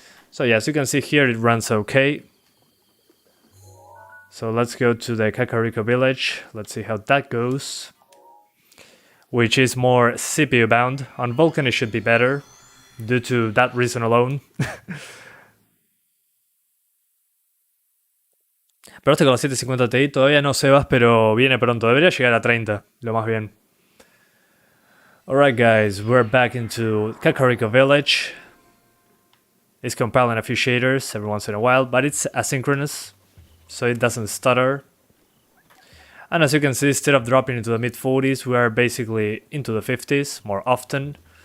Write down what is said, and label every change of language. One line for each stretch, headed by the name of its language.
English: So yeah, as you can see here, it runs okay. So let's go to the Kakariko village. Let's see how that goes. Which is more CPU bound. On VULKAN it should be better, due to that reason alone.
Spanish: Pero este con la 750 Ti todavía no Sebas, pero viene pronto. Debería llegar a 30, lo más bien.
English: Alright guys, we're back into Kakariko village. It's compiling a few shaders every once in a while, but it's asynchronous, so it doesn't stutter. And as you can see, instead of dropping into the mid 40s, we are basically into the 50s more often.